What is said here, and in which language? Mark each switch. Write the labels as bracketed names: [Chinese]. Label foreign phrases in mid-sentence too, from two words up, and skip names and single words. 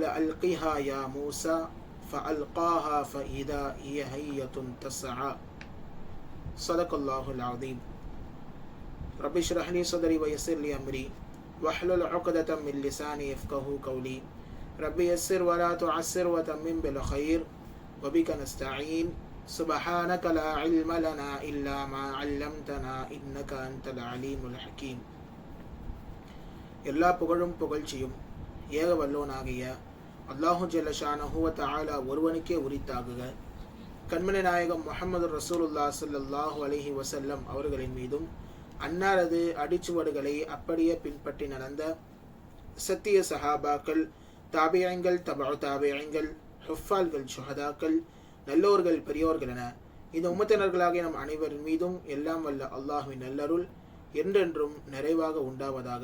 [Arabic] ألقها يا موسى فألقاها فإذا هي حية تسعى صدق الله العظيم رب اشرح لي صدري ويسر لي أمري واحلل عقدة من لساني يفقهوا قولي ربي يسر ولا تعسر وتمم بالخير وبك نستعين سبحانك لا علم لنا إلا ما علمتنا إنك أنت العليم الحكيم. [Tamil] எல்லா புகழும் புகழ்ச்சியும் ஏக வல்லோனாகிய [Arabic] الله جل شأنه وتعالى [Tamil] ஒருவனுக்கே உரித்தாகுக. கண்மணி நாயகம் [Arabic] محمد رسول الله صلى الله عليه وسلم [Tamil] அவர்களின் மீதும் அன்னாரது அடிச்சுவடுகளை அப்படியே பின்பற்றி நடந்த சத்திய சஹாபாக்கள், தாபியங்கள், தபு தாபியங்கள், ஹுஃபால்கள், ஷுஹதாக்கள், நல்லோர்கள், பெரியோர்கள் என இந்த உம்மத்தினர்களாகிய நம் அனைவரின் மீதும் எல்லாம் வல்ல அல்லாஹ்வின் நல்லருள் என்றென்றும் நிறைவாக உண்டாவதாக.